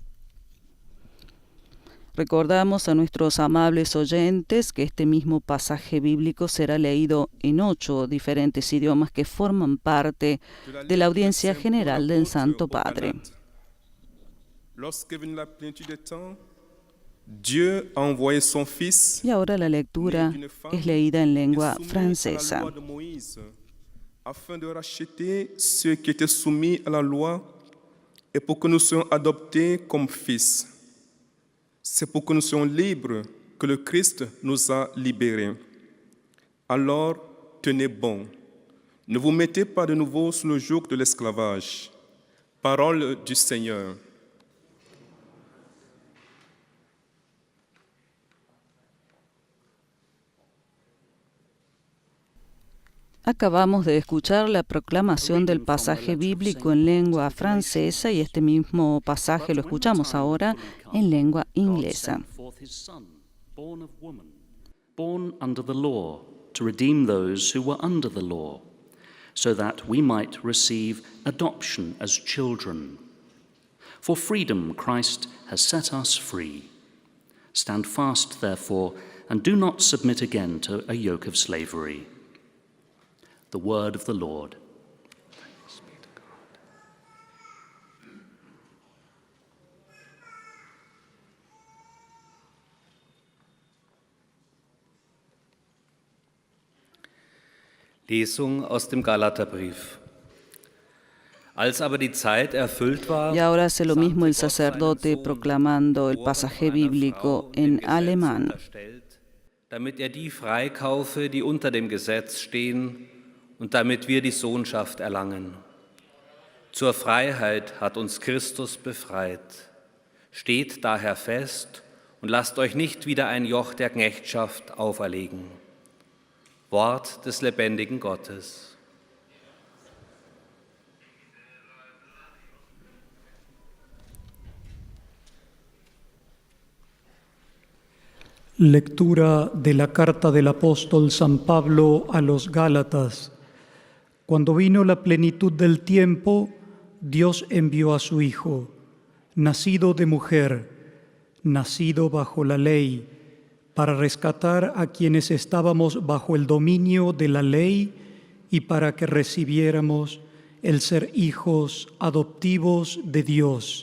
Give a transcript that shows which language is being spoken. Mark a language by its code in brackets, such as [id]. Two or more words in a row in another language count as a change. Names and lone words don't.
[es] Recordamos a nuestros amables oyentes que este mismo pasaje bíblico será leído en 8 diferentes idiomas que forman parte de la audiencia general del Santo Padre. Y ahora la lectura es leída en lengua francesa. [fr] Afin de racheter ceux qui étaient soumis à la loi et pour que nous soyons adoptés comme fils. C'est pour que nous soyons libres que le Christ nous a libérés. Alors, tenez bon. Ne vous mettez pas de nouveau sous le joug de l'esclavage. Parole du Seigneur. [es] Acabamos de escuchar la proclamación del pasaje bíblico en lengua francesa y este mismo pasaje lo escuchamos ahora en lengua inglesa. [en] Born under the law, to redeem those who were under the law, so that we might receive adoption as children. For freedom Christ has set us free. Stand fast, therefore, and do not submit again to a yoke of slavery. The word of the Lord. Thanks be to God. [de] Lesung aus dem Galaterbrief. Als aber die Zeit erfüllt war, [es] Y ahora hace lo mismo el sacerdote proclamando el pasaje bíblico en alemán. [de] damit die freikaufe, die unter dem Gesetz stehen, und damit wir die Sohnschaft erlangen. Zur Freiheit hat uns Christus befreit. Steht daher fest und lasst euch nicht wieder ein Joch der Knechtschaft auferlegen. Wort des lebendigen Gottes. [es] Lectura de la carta del apóstol San Pablo a los Gálatas. Cuando vino la plenitud del tiempo, Dios envió a su Hijo, nacido de mujer, nacido bajo la ley, para rescatar a quienes estábamos bajo el dominio de la ley y para que recibiéramos el ser hijos adoptivos de Dios.